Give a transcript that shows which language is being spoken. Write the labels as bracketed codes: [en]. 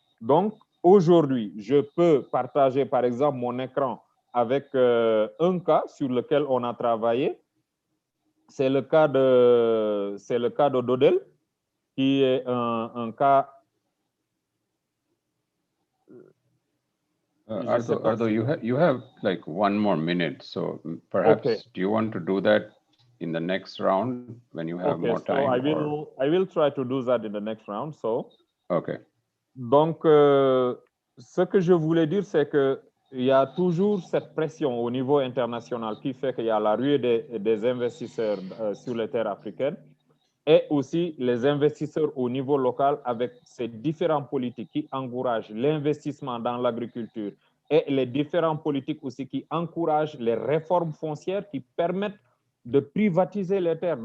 [fr] Donc, aujourd'hui, je peux partager, par exemple, mon écran avec un cas sur lequel on a travaillé. C'est le cas de Dodel, qui est un cas. [en] Ardo, you have like one more minute, so perhaps do you want to do that in the next round when you have more time? So I will try to do that in the next round. So. Okay. [fr] Donc, ce que je voulais dire, c'est que il y a toujours cette pression au niveau international qui fait qu'il y a la ruée des investisseurs sur les terres africaines et aussi les investisseurs au niveau local avec ces différentes politiques qui encouragent l'investissement dans l'agriculture et les différentes politiques aussi qui encouragent les réformes foncières qui permettent de privatiser les terres.